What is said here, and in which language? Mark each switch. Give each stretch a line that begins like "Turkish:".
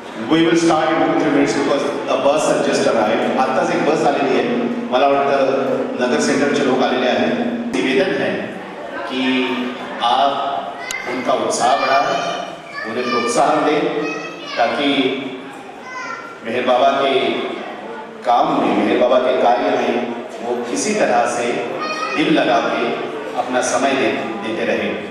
English: We will start in 2-3 minutes because a bus has just arrived.
Marathi: आत्ताच एक बस आलेली आहे. मला वाटतं नगर सेंटरचे लोक आलेले आहेत.
Hindi: निवेदन है कि आप उनका उत्साह बढ़ाएं, उन्हें प्रोत्साहन दें ताकि मेहर बाबा के काम में, मेहर बाबा के कार्य में वो किसी तरह से दिल लगा के अपना समय देते रहे.